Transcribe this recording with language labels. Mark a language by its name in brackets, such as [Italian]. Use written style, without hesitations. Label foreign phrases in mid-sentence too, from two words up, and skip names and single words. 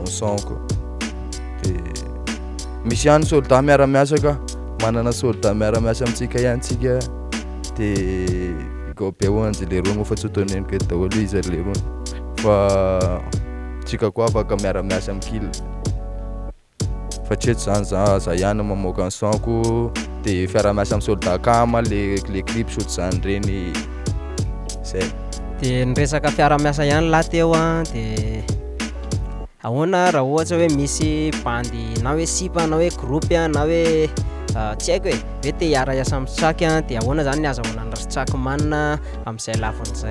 [Malagasy] sonko de misy ihany soldat miara-miasa ka manana soldat miara-miasa amintsika ihany tsika de go be hoanjy lerony fa tsy toneniko daholo izy lerony fa tsika koa afaka miara-miasa amikila fa treto zany za ihany mamoaka ny sonko de fiara-miasa amin'ny soldat kama le [English] clip shoot [Malagasy] zany reny zay. De niresaka fiara-miasa ihany laha teo de ahoana raha ohatra hoe misy bandy na hoe sipa na hoe groupe na hoe tsy haiko hoe te hiara-iasa amin'ny Strack de ahoana zany ny azahoana ny Strack manna amin'izay lafin'izay.